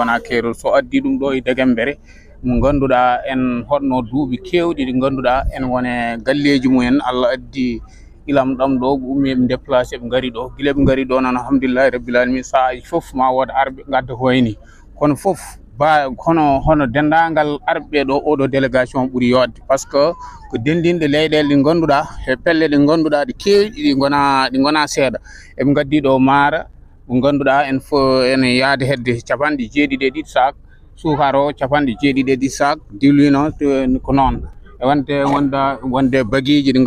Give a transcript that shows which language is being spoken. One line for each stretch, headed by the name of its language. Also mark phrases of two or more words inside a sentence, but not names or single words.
Fula: wona keerol so addi ɗum ɗo e Degembere mo ganduɗa en hoɗno duuɓi kewɗi ɗi ganduɗa en wone galleji mumen Allah addi ilam ɗam ɗo ummi ɓe déplacé ɓe gari ɗo guila ɓe gari ɗo noon
Arabic: alhamdulillahi rabbil alamin
Fula: saaji fof ma wood arɓe gadda ko wayni kono fof hono dendagal arɓe ɗo oɗo délégation ɓuuri yodde par ce que ko dendinɗe leyɗele ɗi ganduɗa e pelle ɗe ganduɗa ɗe keewɗi ɗi gona seeɗa eɓe gaddi ɗo maara mo ganduɗa en fo ene yaade hedde capanɗe 7 sac sukar o capanɗe 7 sac diwlino ko noon e wonde baguiji ɗi